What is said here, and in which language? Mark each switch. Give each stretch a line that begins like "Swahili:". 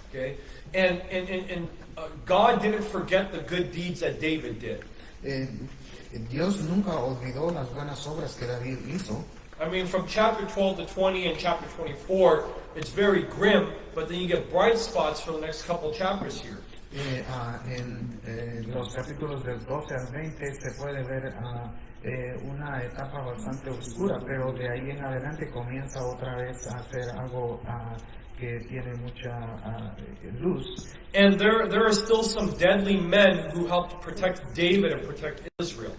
English: Okay, and God didn't forget the good deeds that David did.
Spanish: Dios nunca olvidó las buenas obras que David hizo.
English: I mean, from chapter 12 to 20 and chapter 24, it's very grim, but then you get bright spots for the next couple of chapters here.
Spanish: En los capítulos del 12 al 20 se puede ver una etapa bastante oscura, pero de ahí en adelante comienza otra vez a hacer algo que tiene mucha luz.
English: And there are still some deadly men who helped protect David and protect Israel.